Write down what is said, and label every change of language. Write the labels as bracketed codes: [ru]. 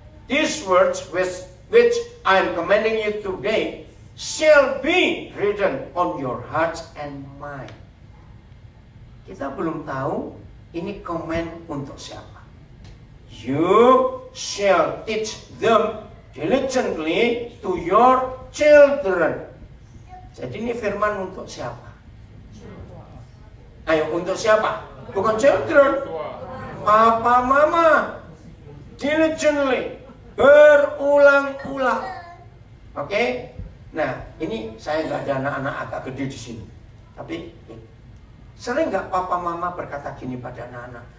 [en] These words which I am commanding you today shall be written on your hearts and mind. [id] Kita belum tahu ini komen untuk siapa. [en] You shall teach them diligently to your children. [id] Jadi ini firman untuk siapa? Ayo, untuk siapa? Bukan children. Papa, mama. Diligently. Berulang-ulang. Oke? Nah, ini saya nggak ada anak-anak agak gede di sini. Tapi sering nggak papa mama berkata gini pada anak-anak?